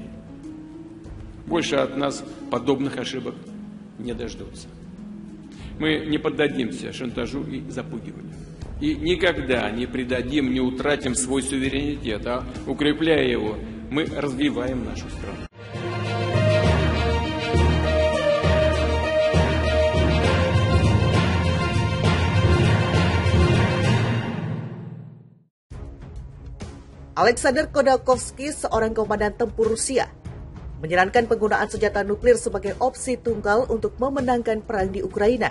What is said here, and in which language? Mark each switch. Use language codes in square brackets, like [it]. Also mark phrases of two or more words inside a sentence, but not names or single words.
[ru] Больше от нас подобных ошибок не дождутся. Мы не поддадимся шантажу и запугиванию. И никогда не предадим, не утратим свой суверенитет, а укрепляя его, мы развиваем нашу страну. [id] Alexander Khodorkovsky, seorang komandan tempur Rusia, menyarankan penggunaan senjata nuklir sebagai opsi tunggal untuk memenangkan perang di Ukraina.